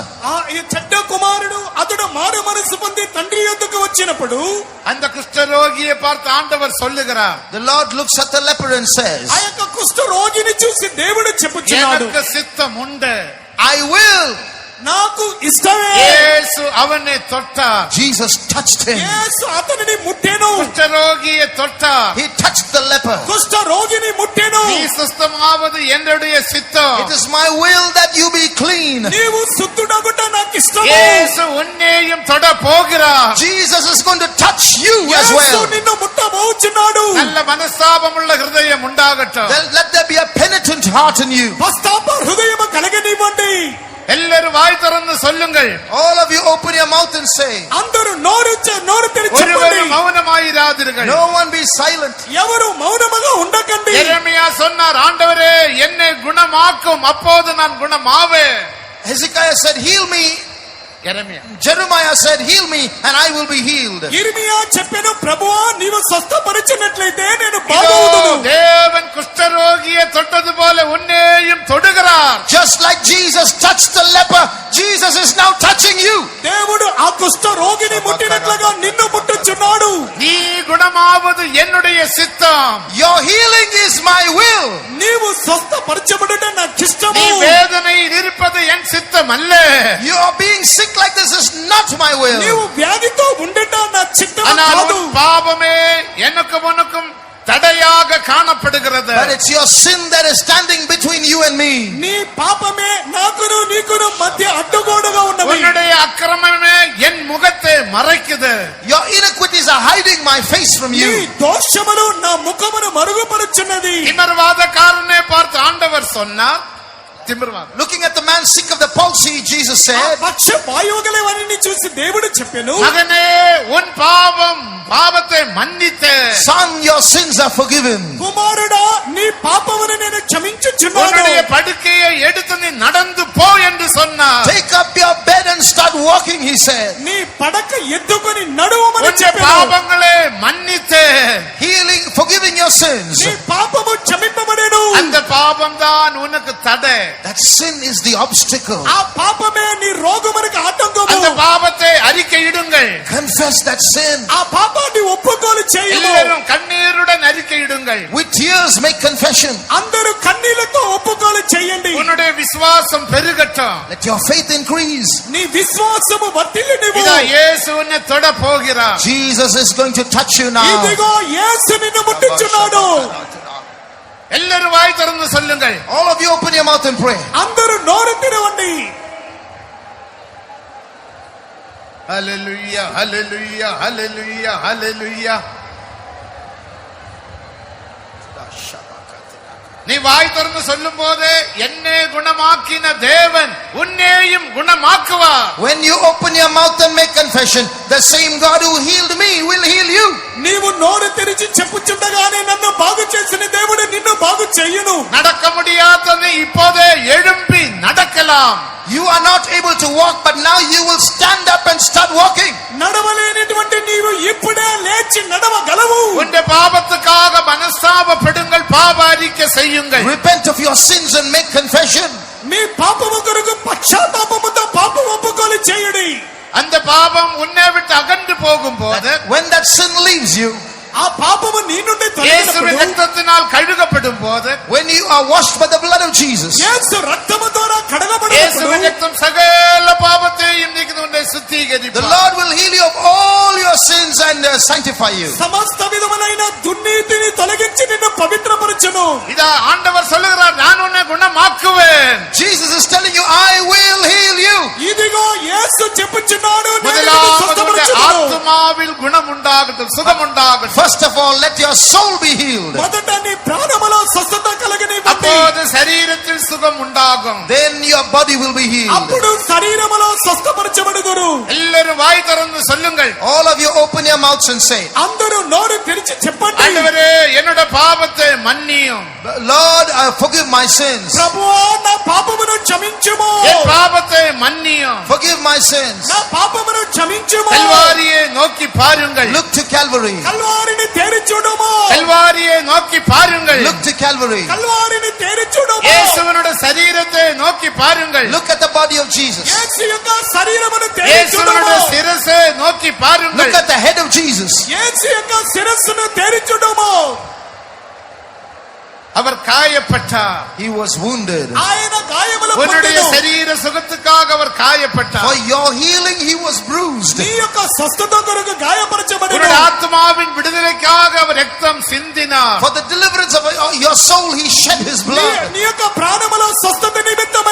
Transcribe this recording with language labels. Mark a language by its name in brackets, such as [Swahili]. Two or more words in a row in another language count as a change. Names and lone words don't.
[Telugu] ఈ చెడ్డ కుమారుడు అతడు మారు మనసు పొంది తండ్రి యొద్దకు వచ్చినప్పుడు [Tamil] அந்த குஷ்டரோகியை பார்த்து ஆண்டவர் சொல்லுகிறார், [English] The Lord looks at the leper and says, [Telugu] ఆ యొక్క కుష్ఠ రోగిని చూసి దేవుడు చెప్పుచున్నాడు, [Tamil] எனக்கு சித்தம் உண்டு. [English] I will. [Telugu] నాకు ఇష్టమే. [Tamil] இயேசு அவனை தொட்டார். [English] Jesus touched him. [Telugu] యేసు అతనిని ముట్టెను. [Tamil] குஷ்டரோகியை தொட்டார். [English] He touched the leper. [Telugu] కుష్ఠ రోగిని ముట్టెను. [Tamil] நீ சுத்தமாவது என்னுடைய சித்தம். [English] It is my will that you be clean. [Telugu] నీవు శుద్ధుడగుట నాకు ఇష్టము. [Tamil] இயேசு உன்னையும் தொட போகிறார். [English] Jesus is going to touch you as [Telugu] యేసు [English] well. [Telugu] నిన్ను ముట్టబోచున్నాడు. [Tamil] நல்ல மனஸ்தாபமுள்ள ஹிருதயம் உண்டாகட்டும். [English] Let there be a penitent heart in you. [Telugu] పశ్చాత్తాప హృదయము కలగనివ్వండి. [Tamil] எல்லாரும் வாய் திறந்து சொல்லுங்கள். [English] All of you open your mouth and say, [Telugu] అందరూ నోరు తెరిచి చెప్పండి. [Tamil] ஒருவரும் மௌனமாயிராதீர்கள். [English] no one be silent. [Telugu] ఎవరు మౌనముగా ఉండకండి. [Tamil] எரேமியா சொன்னார், ஆண்டவரே என்னை குணமாக்கும், அப்போது நான் குணமாவேன். [English] Hezekiah said, heal me. [Tamil] எரேமியா. [English] Jeremiah said, heal me and I will be healed. [Telugu] ఇర్మియా చెప్పెను, ప్రభువా నీవు స్వస్థపరిచినట్లయితే నేను [Tamil] இதோ [Telugu] బాగవుదును. [Tamil] தேவன் குஷ்டரோகியை தொட்டது போல உன்னையும் தொடுகிறார். [English] Just like Jesus touched the leper, Jesus is now touching you. [Telugu] దేవుడు ఆ కుష్ఠ రోగిని ముట్టినట్లుగా నిన్ను ముట్టుచున్నాడు. [Tamil] நீ குணமாவது என்னுடைய சித்தம். [English] Your healing is my will. [Telugu] నీవు స్వస్థపరచబడుట నాకు ఇష్టము. [Tamil] நீ வேதனையில் இருப்பது என் சித்தம் அல்ல. [English] You are being sick like this is not my will. [Telugu] నీవు వ్యాధితో ఉండట నా చిత్తము [Tamil] ஆனால் [Telugu] కాదు. [Tamil] உன் பாவமே எனக்கும் உனக்கும் தடையாக காணப்படுகிறது. [English] But it's your sin that is standing between you and me. [Telugu] నీ పాపమే నాకును నీకును మధ్య అడ్డుగోడగా ఉన్నది. [Tamil] உன்னுடைய அக்கிரமமே என் முகத்தை மறைக்குது. [English] Your iniquities are hiding my face from [Telugu] నీ [English] you. [Telugu] దోషములు నా ముఖమును మరుగుపరుచున్నది. [Tamil] திமிர்வாதக்காரனை பார்த்து ஆண்டவர் சொன்னார், திமிர்வாதம். [English] Looking at the man sick of the palsy, Jesus [Telugu] ఆ [English] said, [Telugu] పక్ష వాయువుగల వారిని చూసి దేవుడు చెప్పెను, [Tamil] மகனே உன் பாவத்தை மன்னித்து [English] Son, your sins are forgiven. [Telugu] కుమారుడా నీ పాపమును నేను క్షమించుచున్నాను. [Tamil] உன்னுடைய படுக்கையை எடுத்து நீ நடந்து போ என்று சொன்னார். [English] Take up your bed and start walking, he said. [Telugu] నీ పడక ఎత్తుకొని నడువమని [Tamil] உன்னுடைய [Telugu] చెప్పెను. [Tamil] பாவங்களை மன்னித்து [English] Healing, forgiving your sins. [Telugu] నీ పాపము క్షమింపబడెను. [Tamil] அந்த பாவம் தான் உனக்கு தடை. [English] That sin is the obstacle. [Telugu] ఆ పాపమే నీ రోగమునకు ఆటంకము. [Tamil] அந்த பாவத்தை அறிக்கையிடுங்கள். [English] Confess that sin. [Telugu] ఆ పాపాన్ని ఒప్పుకోలు చేయము. [Tamil] எல்லாரும் கண்ணீருடன் அறிக்கையிடுங்கள். [English] With tears make confession. [Telugu] అందరూ కన్నీళ్లతో ఒప్పుకోలు చేయండి. [Tamil] உன்னுடைய விசுவாசம் பெருகட்டும். [English] Let your faith increase. [Telugu] నీ విశ్వాసము వర్ధిల్లునివ్వు. [Tamil] இதா இயேசு உன்னை தொட போகிறார். [English] Jesus is going to touch you now. [Telugu] ఇదిగో యేసు నిన్ను ముట్టించున్నాడు. [Tamil] எல்லாரும் வாய் திறந்து சொல்லுங்கள். [English] All of you open your mouth and pray. [Telugu] అందరూ నోరు తెరవండి. [Tamil] ஹல்லேலூயா ஹல்லேலூயா ஹல்லேலூயா ஹல்லேலூயா. நீ வாய் திறந்து சொல்லும் போது என்னை குணமாக்கின தேவன் உன்னையும் குணமாக்குவார். [English] When you open your mouth and make confession, the same God who healed me will heal you. [Telugu] నీవు నోరు తెరిచి చెప్పుచుండగానే నన్ను బాగు చేసిన దేవుడు నిన్ను బాగు చేయును. [Tamil] நடக்க முடியாத நீ இப்போதே எழும்பி நடக்கலாம். [English] You are not able to walk, but now you will stand up and start walking. [Telugu] నడవలేనటువంటి నీవు ఇప్పుడే లేచి నడవగలవు. [Tamil] உன்னுடைய பாவத்துக்காக மனஸ்தாபப்படுங்கள், பாவ அறிக்கை செய்யுங்கள். [English] Repent of your sins and make confession. [Telugu] మీ పాపము కొరకు పశ్చాత్తాపముతో పాప ఒప్పుకోలు చేయుడి. [Tamil] அந்த பாவம் உன்னை விட்டு அகன்று போகும்போது, [English] When that sin leaves you, [Telugu] ఆ పాపము నీ నుండి [Tamil] இயேசுவின் [Telugu] తొలగినప్పుడు, [Tamil] ரத்தத்தினால் கழுகப்படும் போது, [English] when you are washed by the blood of Jesus, [Telugu] యేసు రక్తము ద్వారా [Tamil] இயேசுவின் [Telugu] కడగబడినప్పుడు [Tamil] ரத்தம் சகல பாவத்தையும் நீக்கி உன்னை [English] the [Tamil] சுத்திகரிப்பார். [English] Lord will heal you of all your sins and sanctify you. [Telugu] సమస్త విధములైన దుర్నీతిని తొలగించి నిన్ను పవిత్రపరచును. [Tamil] இதா ஆண்டவர் சொல்லுகிறார், நான் உன்னை குணமாக்குவேன். [English] Jesus is telling you, [Telugu] యేసు చెప్పుచున్నాడు నేను నిన్ను [Tamil] முதலாவது [Telugu] స్వస్థపరచుదును. [Tamil] ஆத்மாவில் குணம் உண்டாகட்டும், சுகம் உண்டாகட்டும். [English] First of all, let your soul be healed. [Telugu] మొదట నీ ప్రాణములో స్వస్థత కలగనివ్వండి. [Tamil] அப்போது சரீரத்தில் சுகம் உண்டாகும். [English] Then your body will be healed. [Telugu] అప్పుడు శరీరములో స్వస్థపరచబడుదురు. [Tamil] எல்லாரும் வாய் திறந்து சொல்லுங்கள். [English] All of you open your mouths and say, [Telugu] అందరూ నోరు తెరిచి చెప్పండి. [Tamil] ஆண்டவரே, என்னோட பாவத்தை மன்னியும். [English] Lord, forgive my sins. [Telugu] ప్రభువా నా పాపమును క్షమించుము. [Tamil] என் பாவத்தை மன்னியும். [English] Forgive my sins. [Telugu] నా పాపమును క్షమించుము. [Tamil] கல்வாரியை நோக்கி பாருங்கள். [English] Look to Calvary. [Telugu] కల్వారిని తేరి చూడుము. [Tamil] கல்வாரியை நோக்கி பாருங்கள். [English] Look to Calvary. [Telugu] కల్వారిని తేరి చూడుము. [Tamil] இயேசுவினுடைய சரீரத்தை நோக்கி பாருங்கள். [English] Look at the body of Jesus. [Telugu] యేసు యొక్క శరీరమును తేరి [Tamil] இயேசுவினுடைய [Telugu] చూడుము. [Tamil] சிரசை நோக்கி பாருங்கள். [English] Look at the head of Jesus. [Telugu] యేసు యొక్క శిరస్సును తేరి చూడుము. [Tamil] அவர் காயப்பட்டார். [English] He was wounded. [Telugu] ఆయన గాయములు [Tamil] உன்னுடைய [Telugu] పొందెను. [Tamil] சரீர சுகத்துக்காக அவர் காயப்பட்டார். [English] For your healing, he was bruised. [Telugu] నీ యొక్క స్వస్థత కొరకు గాయపరచబడెను. [Tamil] உன்னுடைய ஆத்மாவின் விடுதலைக்காக அவர் ரத்தம் சிந்தினார். [English] For the deliverance of your soul, he shed his blood. [Telugu] నీ యొక్క ప్రాణములో స్వస్థత నిమిత్తమై